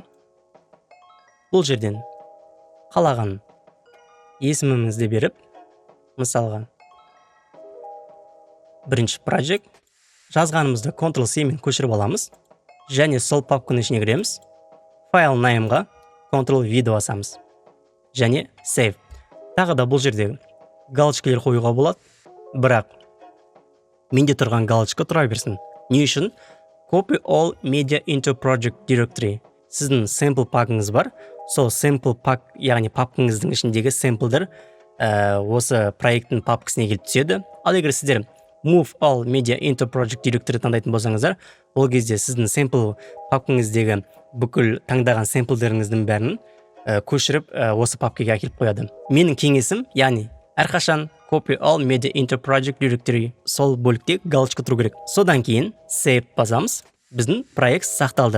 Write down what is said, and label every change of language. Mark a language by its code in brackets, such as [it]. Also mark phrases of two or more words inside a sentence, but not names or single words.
[kk] Бұл жерден қалаған есімімізді беріп, мысалға бірінші project жазғанымызды Ctrl+C мен көшіріп аламыз, және сол папканың ішіне кіреміз. Файл name'ға Ctrl+V басамыз, және save. Тағы да бұл жерде галочкалар қоюға болады, бірақ менде тұрған галочка тұра берсін. Не үшін? [en] Copy all media into project directory. [kk] Сіздің sample пакыңыз бар, сол sample пак, яғни папкаңыздың ішіндегі sample-дар осы проекттің папкасына келіп түседі. Ал егер сіздер [en] move all media into project directory [kk] таңдайтын болсаңыздар, ол кезде сіздің sample папкаңыздегі бүкіл таңдаған sample-деріңіздің бәрін көшіріп осы папкаға әкеліп қояды. Менің кеңесім, яғни әрқашан [en] copy all media into project directory [kk] сол бөлікте галочка тұру керек. Содан кейін save басамыз. Біздің проект сақталды.